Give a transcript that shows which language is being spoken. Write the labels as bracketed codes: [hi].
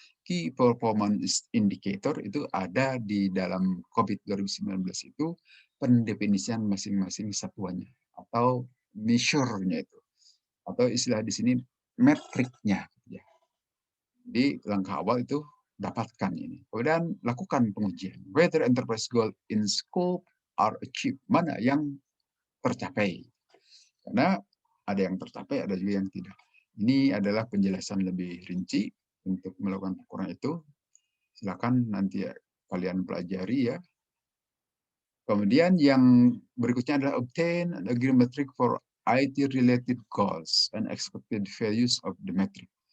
[id] Key Performance Indicator itu ada di dalam COVID 2019 itu pendefinisian masing-masing satuannya atau measure-nya itu atau istilah di sini metriknya ya. Jadi langkah awal itu dapatkan ini. Kemudian lakukan pengujian. [en] Whether enterprise goal in scope are achieved. [id] Mana yang tercapai. Karena ada yang tercapai, ada juga yang tidak. Ini adalah penjelasan lebih rinci untuk melakukan ukuran itu. Silakan nanti ya, kalian pelajari ya. Kemudian yang berikutnya adalah [en] obtain an agreement metric for IT-related goals and expected values of the metric.